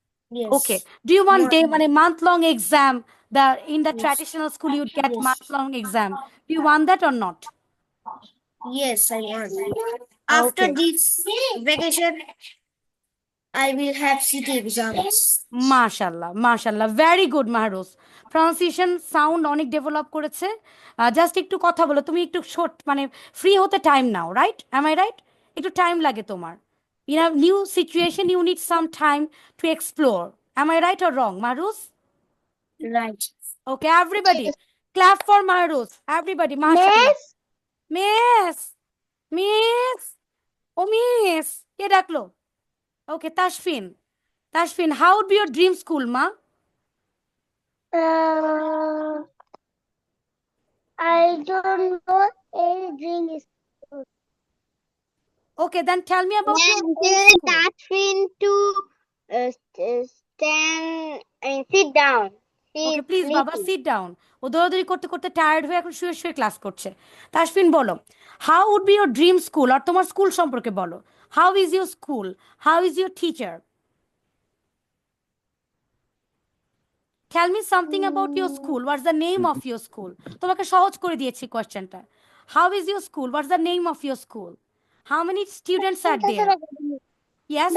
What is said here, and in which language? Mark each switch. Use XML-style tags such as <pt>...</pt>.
<en>Yes. Okay. Do you want day one a month-long exam? In the Yes. traditional school, you'd get Yes. month-long exam. Do you want that or not? Yes, I want. After Okay. this vacation, I will have city exams. মাশাল্লাহ মাশাল্লাহ very good Mahruz pronunciation sound</en> <bn>অনেক develop করেছে just একটু কথা বলো তুমি একটু short মানে ফ্রি হতে time now</bn> <en>right am I right</en> <bn>একটু টাইম লাগে তোমার</bn> <en>In a new situation you need some time to explore am I right or wrong Mahruz Right. Okay everybody clap for Mahruz everybody মাশাল্লাহ miss</en> <bn>মিস ও miss কে ডাকলো</bn> <en>Okay Tashfin Tashfin, how would be your dream school, ma? I don't know any dream is. Okay, then tell me about your own school. Tashfin to stand and sit down. Okay, please, Baba, sit down.</en> <bn>ও দৌড়াদৌড়ি করতে করতে tired হয়ে এখন শুয়ে শুয়ে class করছে</bn> <en>তাশফিন বলো how would be your dream school</en> <bn>আর তোমার স্কুল সম্পর্কে বলো</bn> <en>how is your school how is your teacher tell me something about your school what's the name of your school</en> <bn>তোমাকে সহজ করে দিয়েছি</bn> <en>কোয়েশ্চেনটা how is your school what's the name of your school how many students are there yes</en>